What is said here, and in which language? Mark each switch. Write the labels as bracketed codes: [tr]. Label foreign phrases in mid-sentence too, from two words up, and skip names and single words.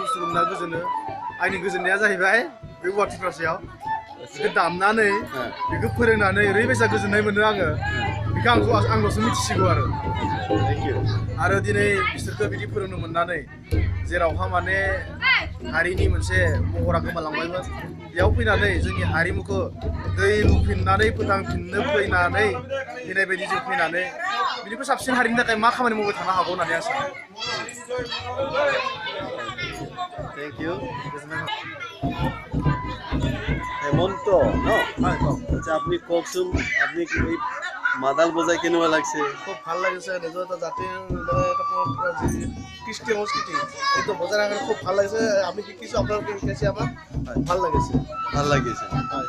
[brx] बुस्थु मोनना गोजोनो आंनि गोजोननाया जाहैबाय बे गुवाहाटि फारसेयाव बेखौ दामनानै बेखौ फोरोंनानै ओरैबायसा गोजोननाय मोनो आङो बेखौ आंल'सो मिथिसिगौ आरो दिनै बिसोरखौ बिदि फोरोंनो मोननानै जेरावहा माने हारिनि मोनसे महरा गोमालांबायमोन बेयाव फैनानै जोंनि हारिमुखौ दै लुफिननानै फोथांफिननो फैनाय बायदि जों फैनानै बिनिख्रुइ साबसिन हारिनि थाखाय मा खामानि मावबाय थानो हागौ होननानै आं सानो [en] thank you [as] হেমন্ত ন আচ্ছা আপনি কওকচোন আপনি এই মাদাল বজাই কেনেকুৱা লাগিছে খুব ভাল লাগিছে নিজৰ এটা জাতিৰ এটা পৰম্পৰা যি কৃষ্টি সংস্কৃতি এইটো বজাই ৰাখিলে খুব ভাল লাগিছে আমি শিকিছোঁ আপোনালোকে শিকাইছে আমাক ভাল লাগিছে হয়